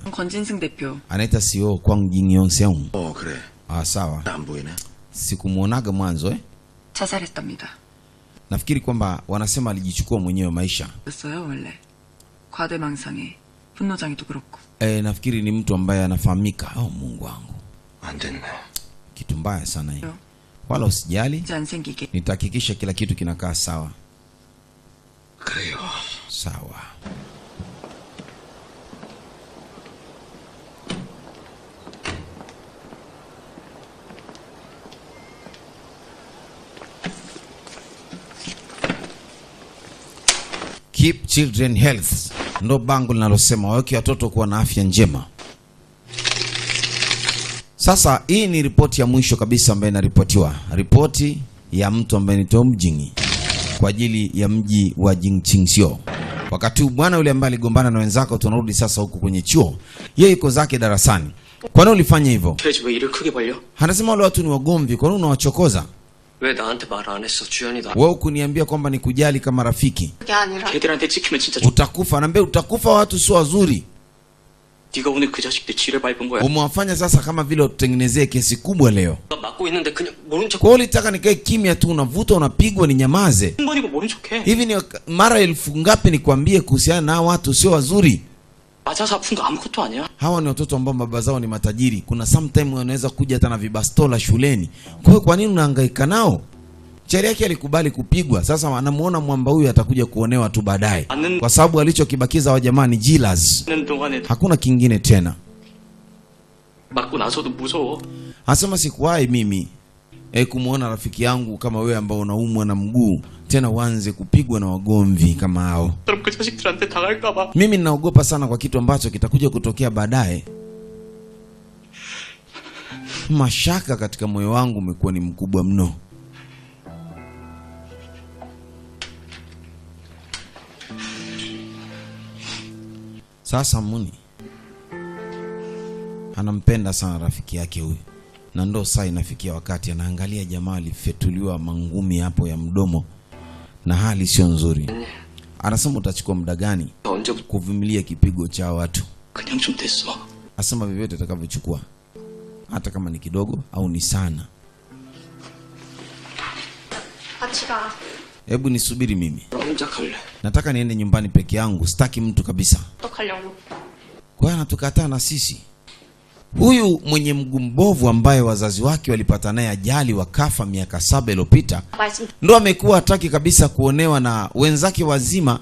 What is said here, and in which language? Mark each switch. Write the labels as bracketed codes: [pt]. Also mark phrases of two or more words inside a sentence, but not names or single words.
[ko] 권진승 대표. [sw] Anaita CEO Kwang Jin-yong-seung. [ko] 그래. [sw] Sawa. [ko] 안 보이네. [sw] Sikumuonaga mwanzo [ko] 자살했답니다. [sw] Nafikiri kwamba wanasema alijichukua mwenyewe maisha. [ko] 였어요 원래. 과대망상에 분노장애도 그렇고. [sw] Nafikiri ni mtu ambaye anafahamika. Mungu wangu. [ko] 안 됐네. [sw] Kitu mbaya sana hii. Wala usijali. [ko] 안 생기게. [sw] Nitahakikisha kila kitu kinakaa sawa. [ko] 그래요. [sw] Sawa. [en] Keep children health. [sw] Ndo bango linalosema waweke watoto kuwa na afya njema. Sasa hii ni ripoti ya mwisho kabisa ambayo inaripotiwa. Ripoti ya mtu ambaye ni Tom Jing kwa ajili ya mji wa Jingqingsio. Wakati bwana yule ambaye aligombana na wenzako, tunarudi sasa huku kwenye chuo. Yeye yuko zake darasani. Kwa nini ulifanya hivyo? Anasema wale watu ni wagomvi, kwa nini unawachokoza? [ko] 왜 나한테 말 안 했어? 주연이다. [sw] Wewe kuniambia kwamba nikujali kama rafiki. [ko] 그게 아니라 걔들한테 찍히면 진짜 [sw] Utakufa, naambia utakufa, watu sio wazuri. [ko] 네가 오늘 그 자식들 지를 밟은 거야. [sw] Umewafanya sasa kama vile utengenezee kesi kubwa leo. [ko] 나 막고 있는데 그냥 모른 척. [sw] Kwa hiyo ulitaka nikae kimya tu, unavuta unapigwa ni nyamaze. [ko] 한 번이고 모른 척해. [sw] Hivi ni mara 1000 ngapi nikwambie kuhusiana na watu sio wazuri? [ko] 맞아서 아픈 거 아무것도 아니야. [sw] Hawa ni watoto ambao baba zao ni matajiri. Kuna sometime wanaweza kuja hata na vibastola shuleni. Kwa hiyo kwa nini unahangaika nao? Sheria yake alikubali kupigwa. Sasa anamuona mwamba huyu atakuja kuonewa tu baadaye. Kwa sababu alichokibakiza wa jamani Jilas. Hakuna kingine tena. [ko] 맞고 나서도 무서워. [sw] Anasema sikuwahi mimi kumuona rafiki yangu kama wewe ambao unaumwa na mguu tena uanze kupigwa na wagomvi kama hao. [ko] 그럼 그 자식들한테 당할까 봐. [sw] Mimi ninaogopa sana kwa kitu ambacho kitakuja kutokea baadaye. Mashaka katika moyo wangu umekuwa ni mkubwa mno. Sasa Muni anampenda sana rafiki yake huyu, na ndo saa inafikia wakati anaangalia jamaa alifetuliwa mangumi hapo ya mdomo na hali sio nzuri. Anasema utachukua muda gani kuvumilia kipigo cha watu? [ko] 그냥 좀 됐어. [sw] Asema vyovyote atakavyochukua, hata kama ni kidogo au ni sana. [ko] 같이 가. [sw] Hebu nisubiri mimi. [ko] 혼자 갈래. [sw] Nataka niende nyumbani peke yangu, sitaki mtu kabisa. [ko] 어떡하려고? [sw] Kwa hiyo anatukataa na sisi. Huyu mwenye mguu mbovu ambaye wazazi wake walipata naye ajali wakafa miaka 7 iliyopita, ndo amekuwa hataki kabisa kuonewa na wenzake wazima.